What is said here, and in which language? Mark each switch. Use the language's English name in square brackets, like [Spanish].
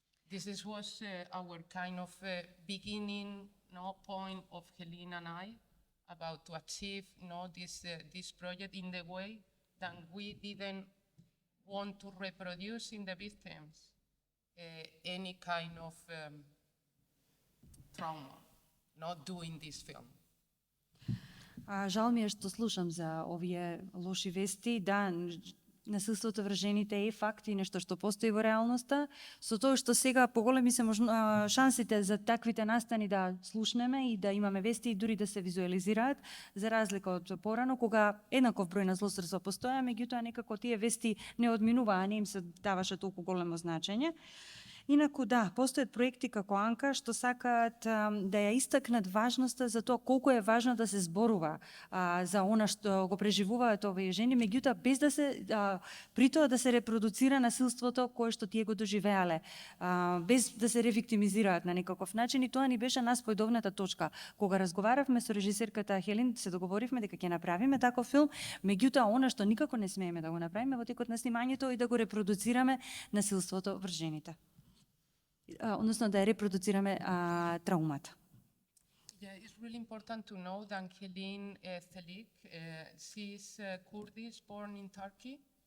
[English] This was our kind of beginning, no, point of Helene and I about to achieve, no, this project in the way that we didn't want to reproduce in the victims any kind of trauma, not doing this film. [Macedonian] Жал ми е што слушам за овие лоши вести. Да, насилството врз жените е факт и нешто што постои во реалноста, со тоа што сега поголеми се шансите за таквите настани да слушнеме и да имаме вести и дури да се визуализираат, за разлика од порано, кога еднаков број на злосторства постоја, меѓутоа некако тие вести не одминуваа, не им се даваше толку големо значење. Инаку да, постојат проекти како Анка што сакаат да ја истакнат важноста за тоа колку е важно да се зборува за она што го преживуваат овие жени, меѓутоа без да се при тоа да се репродуцира насилството кое што тие го доживеале, без да се ревиктимизираат на некаков начин, и тоа ни беше нас појдовната точка. Кога разговаравме со режисерката Хелин, се договоривме дека ќе направиме таков филм, меѓутоа она што никако не смееме да го направиме во текот на снимањето и да го репродуцираме насилството врз жените. Односно да ја репродуцираме траумата. [English] Yeah, it's really important to know that Helin Selik, she's Kurdish, born in Turkey.